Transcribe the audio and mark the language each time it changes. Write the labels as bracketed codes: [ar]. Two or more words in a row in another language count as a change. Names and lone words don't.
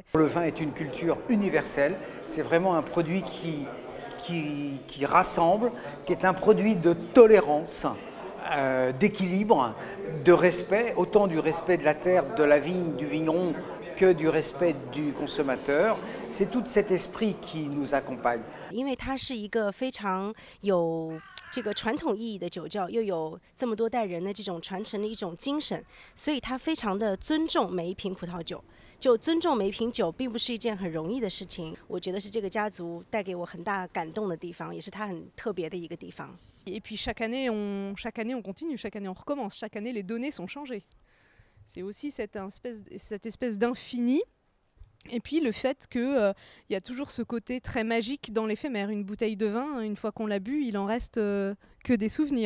[fr] Le vin est une culture universelle, c'est vraiment un produit qui rassemble, qui est un produit de tolérance, d'équilibre, de respect, autant du respect de la terre, de la vigne, du vigneron, que du respect du consommateur. C'est tout cet esprit qui nous accompagne. [zh] 因为它是一个非常有这个传统意义的酒窖，又有这么多代人的这种传承的一种精神，所以它非常的尊重每一瓶葡萄酒。就尊重每一瓶酒，并不是一件很容易的事情。我觉得是这个家族带给我很大感动的地方，也是它很特别的一个地方。 [fr] Et puis chaque année on continue, chaque année on recommence, chaque année les données sont changées. C'est aussi cette espèce d'infini. Et puis le fait qu'il y a toujours ce côté très magique dans l'éphémère. Une bouteille de vin, une fois qu'on l'a bu, il en reste que des souvenirs.